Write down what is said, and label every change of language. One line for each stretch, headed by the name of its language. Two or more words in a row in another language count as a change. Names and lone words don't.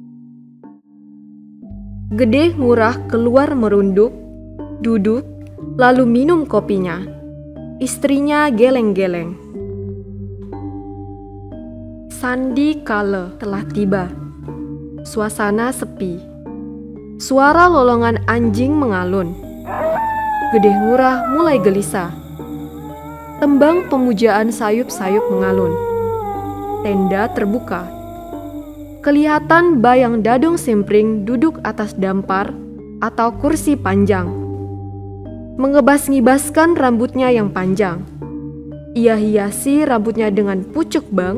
Indonesian: Gedeh Ngurah keluar merunduk, duduk, lalu minum kopinya. Istrinya geleng-geleng. Sandi kala telah tiba. Suasana sepi. Suara lolongan anjing mengalun. Gedeh Ngurah mulai gelisah. Tembang pemujaan sayup-sayup mengalun. Tenda terbuka. Kelihatan bayang Dadong Simpring duduk atas dampar atau kursi panjang. Mengebas-ngibaskan rambutnya yang panjang. Ia hiasi rambutnya dengan pucuk bang.